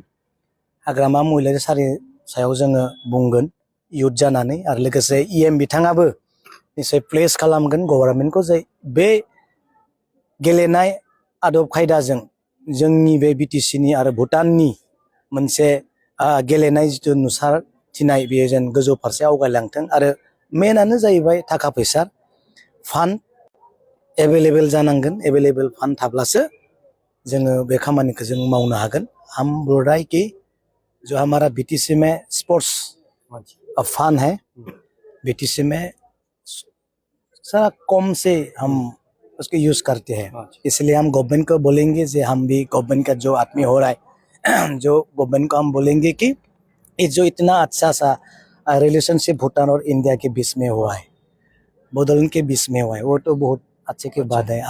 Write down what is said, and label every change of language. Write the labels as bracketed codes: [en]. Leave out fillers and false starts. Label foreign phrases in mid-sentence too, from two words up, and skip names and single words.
[brx] हाग्रामा महिलारि सारनि सायाव जोङो बुंगोन इउथ जानानै आरो लोगोसे बिथाङाबो निश्चय प्लेस खालामगोन गभर्नमेन्टखौ जे बे गेलेनाय आदब खायदाजों जोंनि बे BTC आरो भुटाननि मोनसे गेलेनाय जिथु नुसारथिनाय बेयो जेन गोजौ फारसे आवगायलांथों आरो मेनानो जाहैबाय थाखा फैसा [en] fund available [brx] जानांगोन। [en] available fund [brx] थाब्लासो जोङो बे खामानिखौ जों मावनो हागोन। [hi] हम बोल रहा है कि जो हमारा BTC में [en] sports fund [hi] है, BTC में सारा कम से हम उसको यूज करते हैं, इसलिए हम गवर्नमेंट को बोलेंगे कि हम भी गवर्नमेंट का जो आदमी हो रहा है जो गवर्नमेंट को हम बोलेंगे कि ये जो इतना अच्छा सा रिलेशनशिप भूटान और इंडिया के बीच में हुआ है, बॉर्डर के बीच में हुआ है, वो तो बहुत अच्छे की बात है।